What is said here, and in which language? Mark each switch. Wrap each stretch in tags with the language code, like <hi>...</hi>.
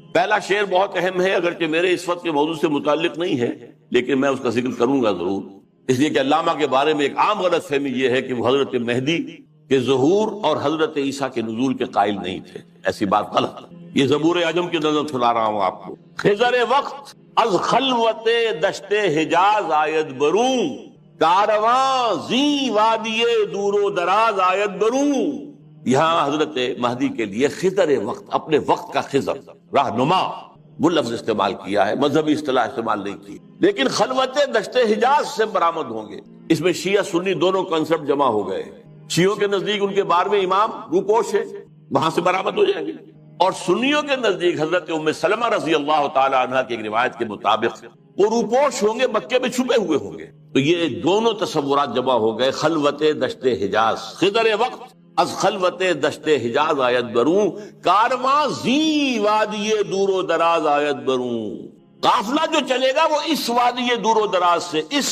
<ur>پہلا شعر بہت اہم ہے، اگرچہ میرے اس وقت کے موضوع سے متعلق نہیں ہے، لیکن میں اس کا ذکر کروں گا ضرور، اس لیے کہ علامہ کے بارے میں ایک عام غلط فہمی یہ ہے کہ وہ حضرت مہدی کے ظہور اور حضرت عیسیٰ کے نزول کے قائل نہیں تھے. ایسی بات غلط. یہ زبور عجم کی نظم سنا رہا ہوں آپ کو.</ur> <fa>خضر وقت از خلوت دشت حجاز آید بروں، کارواں زی وادی دور و دراز آید بروں.</fa> <ur>یہاں حضرت مہدی کے لیے خضر وقت، اپنے وقت کا خضر، رہنما، وہ لفظ استعمال کیا ہے، مذہبی اصطلاح استعمال نہیں کی. لیکن خلوت دشت حجاز سے برآمد ہوں گے. اس میں شیعہ سنی دونوں کنسپٹ جمع ہو گئے. شیعوں کے نزدیک ان کے 12ویں امام روپوش ہے، وہاں سے برآمد ہو جائیں گے، اور سنیوں کے نزدیک حضرت ام سلمہ رضی اللہ تعالی عنہ کی ایک روایت کے مطابق وہ روپوش ہوں گے، مکے میں چھپے ہوئے ہوں گے۔ تو یہ دونوں تصورات جمع ہو گئے۔</ur> <fa>خلوت دشت حجاز خضر وقت از خلوت دشت حجاز آیت بروں، کارواں زی وادی دور و دراز آیت بروں۔</fa> <ur>قافلہ جو چلے گا وہ اس وادی دور و دراز سے،</ur>